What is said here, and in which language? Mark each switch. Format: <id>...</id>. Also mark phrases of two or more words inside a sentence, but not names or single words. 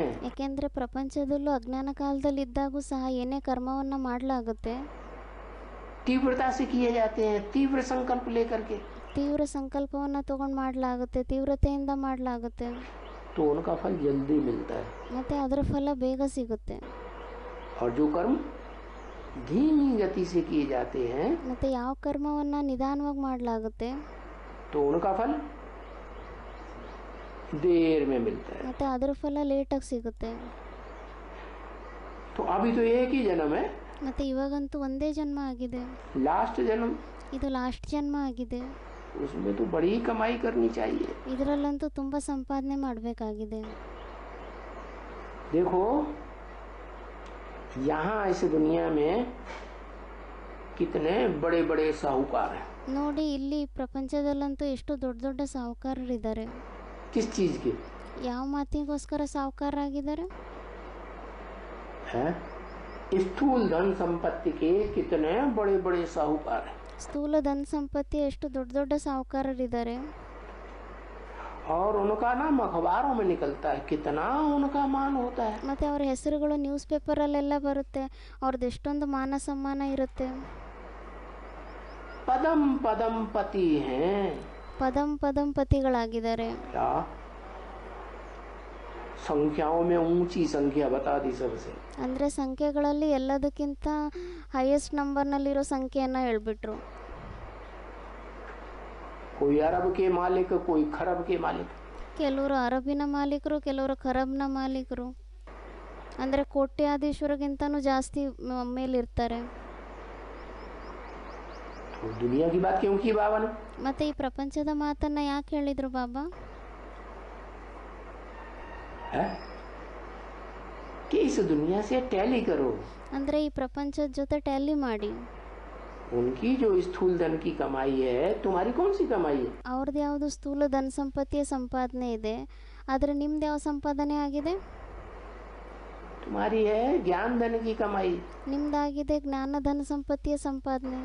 <kn>ಯಾಕೆಂದರೆ ಪ್ರಪಂಚದಲ್ಲೂ ಅಜ್ಞಾನ ಕಾಲದಲ್ಲಿ ಇದ್ದಾಗೂ ಸಹ ಏನೇ ಕರ್ಮವನ್ನು ಮಾಡಲಾಗುತ್ತೆ,</kn> <hi>तीव्रता से किए जाते हैं, तीव्र संकल्प लेकर के,</hi> <kn>ತೀವ್ರ ಸಂಕಲ್ಪವನ್ನು ತಗೊಂಡು ಮಾಡಲಾಗುತ್ತೆ, ತೀವ್ರತೆಯಿಂದ ಮಾಡಲಾಗುತ್ತೆ.</kn> <hi>तो उनका फल जल्दी मिलता है।</hi> <kn>ಮತ್ತು ಅದರ ಫಲ ಬೇಗ ಸಿಗುತ್ತೆ.</kn> <hi>और जो कर्म धीमी गति से किए जाते हैं</hi> <kn>ಮತ್ತು ಯಾವ ಕರ್ಮವನ್ನು ನಿಧಾನವಾಗಿ ಮಾಡಲಾಗುತ್ತೆ,</kn> <hi>तो उनका फल देर में मिलता है।</hi> <kn>ಮತ್ತು ಅದರ ಫಲ ಲೇಟಾಗಿ ಸಿಗುತ್ತೆ.</kn> <hi>तो अभी तो एक ही जन्म है,</hi> <kn>ಮತ್ತು ಇವಾಗಂತೂ ಒಂದೇ ಜನ್ಮ ಆಗಿದೆ,</kn> <hi>लास्ट जन्म,</hi> <kn>ಇದು ಲಾಸ್ಟ್ ಜನ್ಮ ಆಗಿದೆ.</kn> <hi>उसमें तो बड़ी कमाई करनी चाहिए।</hi> <kn>ಇದರಲ್ಲಂತೂ ತುಂಬ ಸಂಪಾದನೆ ಮಾಡಬೇಕಾಗಿದೆ.</kn> <hi>देखो यहाँ इस दुनिया में कितने बड़े बड़े साहूकार हैं।</hi> <kn>ನೋಡಿ ಇಲ್ಲಿ ಪ್ರಪಂಚದಲ್ಲಂತೂ ಎಷ್ಟು ದೊಡ್ಡ ದೊಡ್ಡ ಸಾಹುಕಾರರಿದ್ದಾರೆ.</kn> <hi>किस चीज के?</hi> <kn>ಯಾವ ಮಾತಿಗೋಸ್ಕರ ಸಾಹುಕಾರರಾಗಿದ್ದಾರೆ?</kn> <hi>हैं? स्थूल धन संपत्ति के कितने बड़े बड़े साहूकार हैं।</hi> <kn>ಸ್ಥೂಲ ಧನ ಸಂಪತ್ತಿ ಎಷ್ಟು ದೊಡ್ಡ ದೊಡ್ಡ ಸಾಹುಕಾರರಿದ್ದಾರೆ.</kn> <hi>और उनका नाम अखबारों में निकलता है, कितना उनका मान होता है।</hi> <kn>ಮತ್ತು ಅವರ ಹೆಸರುಗಳು ನ್ಯೂಸ್ ಪೇಪರಲ್ಲೆಲ್ಲ ಬರುತ್ತೆ, ಅವ್ರದ್ದು ಎಷ್ಟೊಂದು ಮಾನ ಸಮ್ಮಾನ ಇರುತ್ತೆ.</kn> <hi>पदम पदम पति हैं।</hi> <kn>ಪದಂ ಪದಂ ಪತಿಗಳಾಗಿದ್ದಾರೆ.</kn> <hi>क्या संख्याओं में ऊंची संख्या बता दी सबसे।</hi> <kn>ಅಂದರೆ ಸಂಖ್ಯೆಗಳಲ್ಲಿ ಎಲ್ಲದಕ್ಕಿಂತ ಹೈಯೆಸ್ಟ್ ನಂಬರ್ನಲ್ಲಿರೋ ಸಂಖ್ಯೆಯನ್ನು ಹೇಳ್ಬಿಟ್ರು.</kn> <hi>कोई अरब के मालिक, कोई खरब के मालिक।</hi> <kn>ಕೆಲವರು ಅರಬಿನ ಮಾಲೀಕರು, ಕೆಲವರು ಖರಬ್ನ ಮಾಲೀಕರು. ಅಂದರೆ ಕೋಟ್ಯಾಧೀಶ್ವರಿಗಿಂತನೂ ಜಾಸ್ತಿ ಮೇಲಿರ್ತಾರೆ.</kn> <hi>तो दुनिया की बात क्यों की बाबा ने?</hi> <kn>ಮತ್ತು ಈ ಪ್ರಪಂಚದ ಮಾತನ್ನು ಯಾಕೆ ಹೇಳಿದರು ಬಾಬಾ?</kn> <hi>है? कि इस दुनिया से टैली करो.</hi> <kn>ಅಂದರೆ ಈ ಪ್ರಪಂಚದ ಜೊತೆ ಟ್ಯಾಲಿ ಮಾಡಿ.</kn> <hi>उनकी जो स्थूल धन की कमाई है, तुम्हारी कौन सी कमाई है?</hi> <kn>ಅವ್ರದ್ದು ಯಾವುದು ಸ್ಥೂಲ ಧನ ಸಂಪತ್ತಿಯ ಸಂಪಾದನೆ ಇದೆ, ಆದರೆ ನಿಮ್ದು ಯಾವ ಸಂಪಾದನೆ ಆಗಿದೆ?</kn> <hi>तुम्हारी है ज्ञान धन की कमाई</hi> <kn>ನಿಮ್ದಾಗಿದೆ ಜ್ಞಾನ ಧನ ಸಂಪತ್ತಿಯ ಸಂಪಾದನೆ.</kn>